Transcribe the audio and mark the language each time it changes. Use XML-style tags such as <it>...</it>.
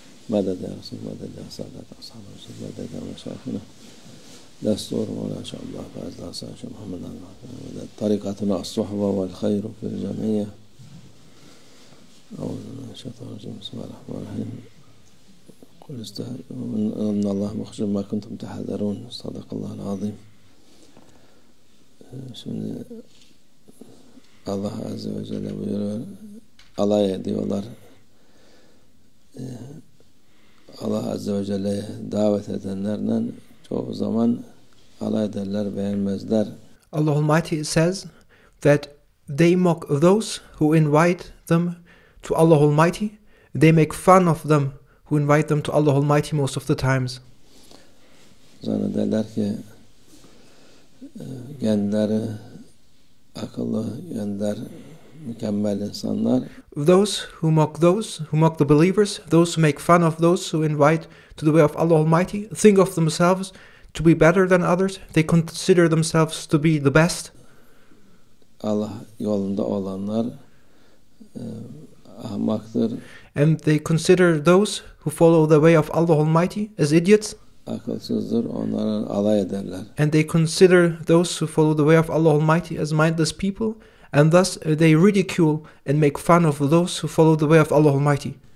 <ar>مدد يا رسول مدد يا سادة أصحاب رسول مدد يا مشايخنا دستور مولانا شاء الله فاز لا شاء محمد مدد طريقتنا الصحبة والخير في الجميع. أعوذ بالله من الشيطان الرجيم بسم الله الرحمن الرحيم. قل استهزئوا إن الله مخرج ما كنتم تحذرون. صدق الله العظيم.</ar> <tr>Şimdi Allah Azze ve Celle buyuruyor, alay ediyorlar. Allah Azze ve Celle'ye davet edenlerle çoğu zaman alay ederler, beğenmezler.</tr> <en>Allah Almighty says that they mock those who invite them to Allah Almighty. They make fun of them who invite them to Allah Almighty most of the times.</en> <tr>Zannederler ki kendileri akıllı, kendiler mükemmel insanlar.</tr> <en>Those who mock the believers, those who make fun of those who invite to the way of Allah Almighty, think of themselves to be better than others. They consider themselves to be the best.</en> <tr>Allah yolunda olanlar ahmaktır.</tr> <en>And they consider those who follow the way of Allah Almighty as idiots.</en> <tr>Akılsızdır, onlara alay ederler.</tr> <en>And they consider those who follow the way of Allah Almighty as mindless people, and thus they ridicule and make fun of those who follow the way of Allah Almighty.</en>